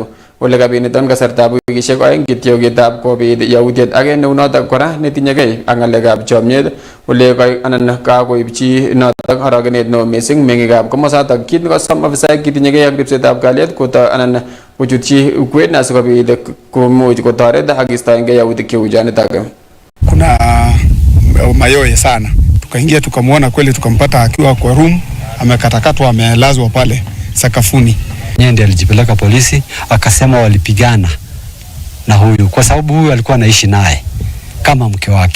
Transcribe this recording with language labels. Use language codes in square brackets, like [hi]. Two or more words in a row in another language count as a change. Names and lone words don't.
[kln] Ole kabiniton kasartab wikishek oeng kityo ketab kobit yautiet age neunotok kora netinyegei ak ng'alekab chomyet ole anan kakoibchi notok orogenet neo missing meng'ikab komosatak kit nekosom afisaek kitinyegei ak ripsetab kalyet anan kochutchi ukwet asikobit komuch kotoret ak kistoengei yautik cheu chonitok. [sw] Kuna mayowe sana, tukaingia tukamwona kweli, tukampata akiwa kwa room amekatakatwa, amelazwa pale sakafuni. Yeye ndiye alijipeleka polisi, akasema walipigana na huyu kwa sababu huyu alikuwa anaishi naye kama mke wake.